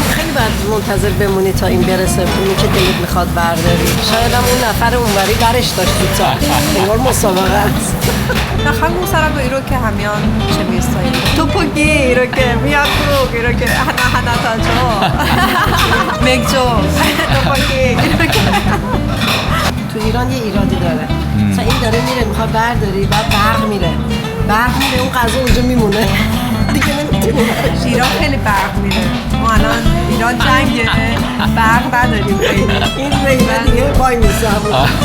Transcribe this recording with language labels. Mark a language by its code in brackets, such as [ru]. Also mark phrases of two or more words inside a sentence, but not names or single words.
[fa] باید منتظر بمونی تا این برسه اونی که دلت میخواد برداری. شاید هم اون نفر اونوری برش داشت تو تا انگار مسابقه است. [ko] 한국 사람도 이렇게 하면 재미있어요. توپوکی 이렇게 미야쿠로 이렇게 하나 더 줘. 맥주. توپوکی 이렇게. [fa] تو ایران یه ایرادی داره. مثلا این داره میره میخواد برداری بعد برق میره اون غذا اونجا میمونه. دیگه نمیتونی. ایران خیلی برق میره. ما الان ایران جنگه برق نداریم خیلی. این میله دیگه وای میسه